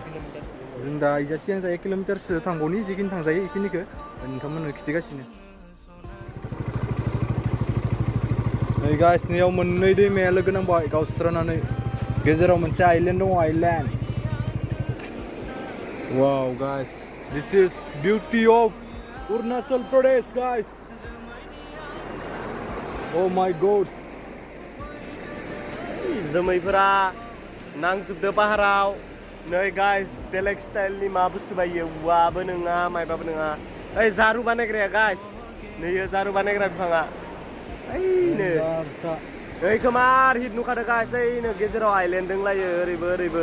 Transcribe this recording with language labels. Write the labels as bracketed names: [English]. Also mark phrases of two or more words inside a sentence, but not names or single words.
[Bodo] जों दा इजा सिगां जा 1 किल'मिटारसो थांबावनि, जिखिनि थांजायो इखिनिखौ नोंथांमोननो खिन्थिगासिनो। नै गाइस नैयाव मोननै दैमाया लोगो नांबाय गावस्रानानै, गेजेराव मोनसे आइलेन्ड दङ, आइलेन्ड। [English] wow guys, this is beauty of Arunachal Pradesh guys. Oh my god, [Bodo] जोमैफोरा नांजोबदो पाहाराव। नै गाइस बेलेग स्टाइलनि मा बुस्थु बायो, औवाबो नङा माइबाबो नङा। ओइ जारु बानायग्राया गाइस, नैयो जारु बानायग्रा बिफाङा ओइनो। ओइखौ मार हिट नुखादो गाइस, ओइनो गेजेराव आइलेन्ड दंलायो ओरैबो ओरैबो।